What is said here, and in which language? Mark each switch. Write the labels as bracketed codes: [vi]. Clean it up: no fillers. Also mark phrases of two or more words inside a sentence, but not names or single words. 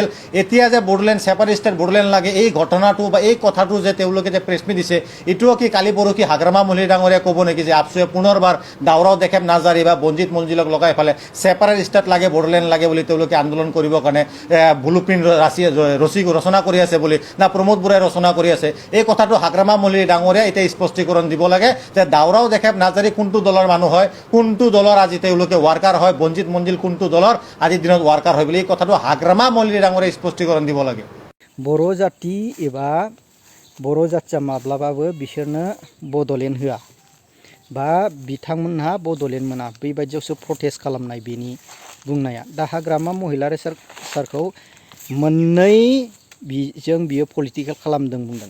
[as] এতিয়া যে বড়োলেণ্ড [en] separate state [as] বড়োলেণ্ড লাগে, এই ঘটনাটো বা এই কথাটো যে তেওঁলোকে যে [en] press meet [as] দিছে, এইটোও কি কালি পৰহি হাগ্ৰামা মহলিৰী ডাঙৰীয়াই ক'ব নেকি যে আপচুৱে পুনৰবাৰ দাউৰাও দেখাম নাৰ্জাৰী বা বঞ্জিত মঞ্জিলক লগাই পেলাই [en] separate state [as] লাগে, বড়োলেণ্ড লাগে বুলি তেওঁলোকে আন্দোলন কৰিবৰ কাৰণে [en] blue print [as] ৰচনা কৰি আছে বুলি না প্ৰমোদ বড়োৱে ৰচনা কৰি আছে? এই কথাটো হাগ্ৰামা মহলিৰী ডাঙৰীয়াই এতিয়া স্পষ্টীকৰণ দিব লাগে যে দাউৰাও দেখাম নাৰ্জাৰী কোনটো দলৰ মানুহ হয়, কোনটো দলৰ আজি তেওঁলোকে ৱাৰ্কাৰ হয়, বঞ্জিত মঞ্জিল কোনটো দলৰ আজিৰ দিনত ৱাৰ্কাৰ হয় বুলি এই কথাটো হাগ্ৰামা মহলিৰী ডাঙৰীয়াই স্পষ্টীকৰণ দিব লাগে। [brx] बर' जाति एबा बर' जातिया माब्लाबाबो बिसोरनो बड'लेण्ड होआ बा बिथांमोनहा बड'लेण्ड मोना, बेबायदियावसो प्रटेस्ट खालामनाय बेनि बुंनाया। दा हाग्रामा महिलारि सारखौ मोननै बिजों बियो पलिटिकेल खालामदों बुंदों।